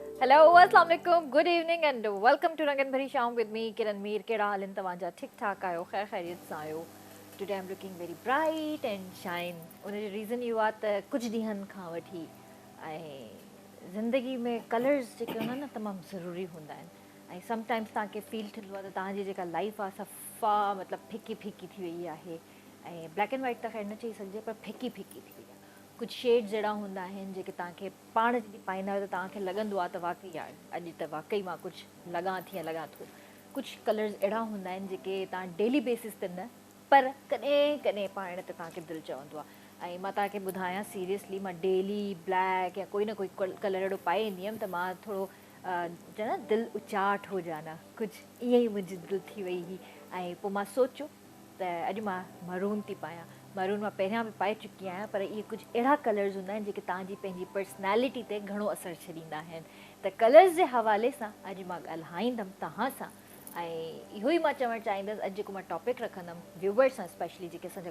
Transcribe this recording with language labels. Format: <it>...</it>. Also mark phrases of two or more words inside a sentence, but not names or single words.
<sd>हेलो</sd> <ar>السلام عليكم</ar> <en>good evening and welcome to</en> <sd>रंगन भरी शाम</sd> <en>with me</en> <sd>किरण मीर कहिड़ा हाल आहिनि तव्हांजा ठीकु ठाक आहियो ख़ैर ख़ैरियत सां आहियो</sd> <en>today I am looking very bright and shine</en> <sd>उनजो रीज़न इहो आहे त कुझु ॾींहंनि खां वठी ऐं ज़िंदगी में कलर्स जेके हूंदा आहिनि न तमामु ज़रूरी हूंदा आहिनि ऐं समटाइम्स तव्हांखे फील थींदो आहे त तव्हांजी जेका लाइफ आहे सफ़ा मतिलबु फिकी फिकी थी वई आहे ऐं ब्लैक</sd> <en>and white</en> <sd>त ख़ैर न चई सघिजे पर फिकी फिकी थी वई आहे कुझु शेड्स अहिड़ा हूंदा आहिनि जेके तव्हांखे पाण जॾहिं पाईंदा आहियो त तव्हांखे लॻंदो आहे त वाक़ई यार अॼु त वाक़ई मां कुझु लॻां थी या लॻां थो कुझु कलर्स अहिड़ा हूंदा आहिनि जेके तव्हां</sd> <en>daily basis</en> <sd>ते न पर कॾहिं कॾहिं पाइण ते तव्हांखे दिलि चवंदो आहे ऐं मां तव्हांखे ॿुधायां सीरियसली मां डेली ब्लैक या कोई न कोई कलर अहिड़ो पाए ईंदी हुयमि त मां थोरो चए न दिलि</sd> <hi>उचाट हो जाना</hi> <sd>कुझु ईअं ई मुंहिंजी दिलि थी वई हुई ऐं पोइ मां सोचियो त अॼु मां मरून थी पायां मरून मां पहिरियां बि पाए चुकी आहियां पर इहे कुझु अहिड़ा कलर्स हूंदा आहिनि जेके तव्हांजी पंहिंजी पर्सनैलिटी ते घणो असरु छॾींदा आहिनि त कलर्स जे हवाले सां अॼु मां ॻाल्हाईंदमि तव्हां सां ऐं इहो ई मां चवणु चाहींदसि अॼु जेको मां टॉपिक रखंदमि व्यूवर्स सां स्पेशली जेके असांजा</sd>